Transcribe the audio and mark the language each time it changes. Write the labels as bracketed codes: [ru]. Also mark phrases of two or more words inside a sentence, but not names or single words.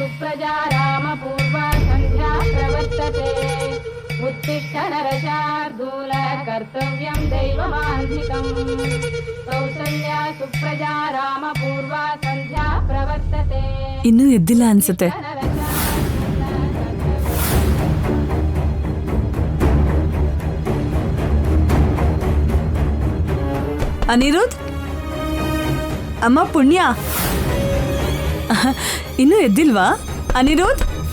[sa] सुप्रजा रामपूर्वा सन्ध्या प्रवर्तते उत्तिष्ठ नरशार्दूल कर्तव्यं दैवमान्धिकम् कौसल्या सुप्रजा रामपूर्वा सन्ध्या प्रवर्तते [kn] ಇನ್ನೂ ಎದ್ದಿಲ್ಲ ಅನ್ಸುತ್ತೆ. ಅನಿರುದ್ಧ್, ಅಮ್ಮ ಪುಣ್ಯ ಇನ್ನೂ ಎದ್ದಿಲ್ವಾ ಅನಿರುದ್ಧ್?